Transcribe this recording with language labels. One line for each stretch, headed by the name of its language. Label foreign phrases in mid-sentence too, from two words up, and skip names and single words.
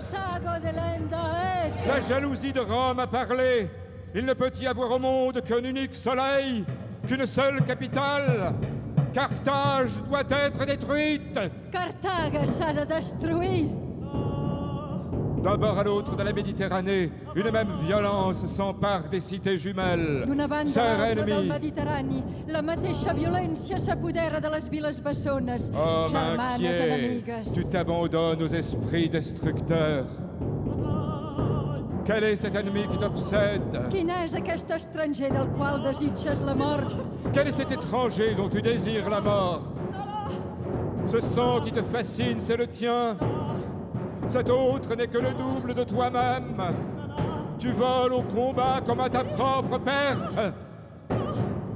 Latin: Carthago de l'Andes!
French: La jalousie de Rome a parlé. Il ne peut y avoir au monde qu'un unique soleil, qu'une seule capitale. Carthage doit être détruite.
Catalan: Carthage s'ha de destruir.
French: D'un bord à l'autre de la Méditerranée, une même violence s'empare des cités jumelles.
Catalan: D'una banda
French: Sœurs
Catalan: a l'altra del
French: ennemies,
Catalan: Mediterrani, la mateixa violència s'apodera de les viles bessones,
French: hommes
Catalan: germanes
French: inquiets,
Catalan: enemigues.
French: tu t'abandonnes aux esprits destructeurs. Quel est cet ennemi qui t'obsède?
Catalan: Quin és aquest estranger del qual desitges la mort?
French: Quel est cet étranger dont tu désires la mort? Ce sang qui te fascine, c'est le tien. Cet autre n'est que le double de toi-même. Tu voles au combat comme à ta propre perte.